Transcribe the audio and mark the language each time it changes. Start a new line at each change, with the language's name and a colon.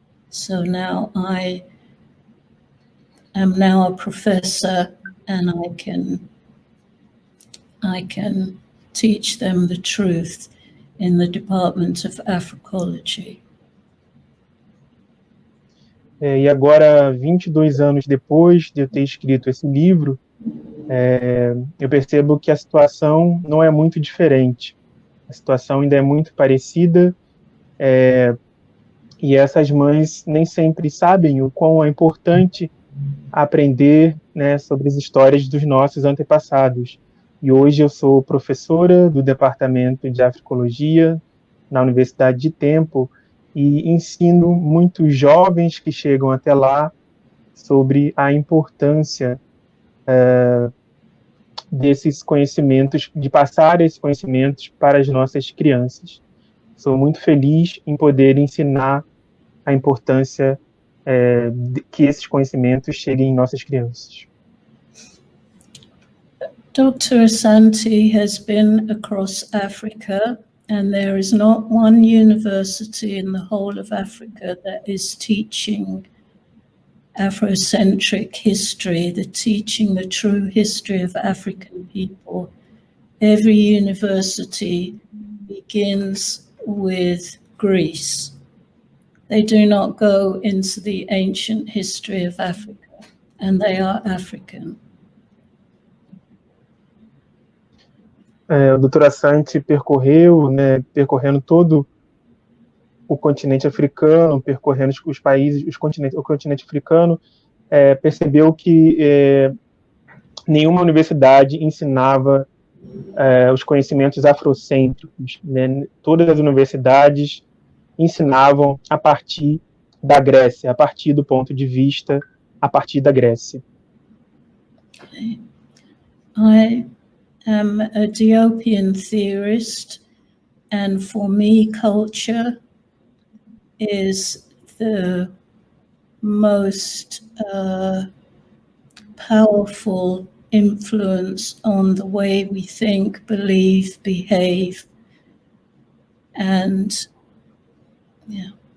English: So now I am now a professor, and I can teach them the truth in the Department of Africology.
Portuguese: E agora, 22 anos depois de eu ter escrito esse livro, eu percebo que a situação não é muito diferente. A situação ainda é muito parecida, e essas mães nem sempre sabem o quão é importante aprender, né, sobre as histórias dos nossos antepassados. E hoje eu sou professora do Departamento de Africologia na Universidade de Temple e ensino muitos jovens que chegam até lá sobre a importância desses conhecimentos, de passar esses conhecimentos para as nossas crianças. Sou muito feliz em poder ensinar a importância que esses conhecimentos cheguem em nossas crianças.
English: Dr. Asante has been across Africa, and there is not one university in the whole of Africa that is teaching Afrocentric history, teaching the true history of African people. Every university begins with Greece. They do not go into the ancient history of Africa, and they are African.
Portuguese: O Dr. Asante percorrendo todo o continente africano, percorrendo os países, o continente africano, percebeu que nenhuma universidade ensinava os conhecimentos afrocêntricos, né? Todas as universidades ensinavam a partir da Grécia, a partir do ponto de vista, a partir da Grécia.
English: am a Diopian theorist, and for me, culture is the most powerful influence on the way we think, believe, behave, and yeah.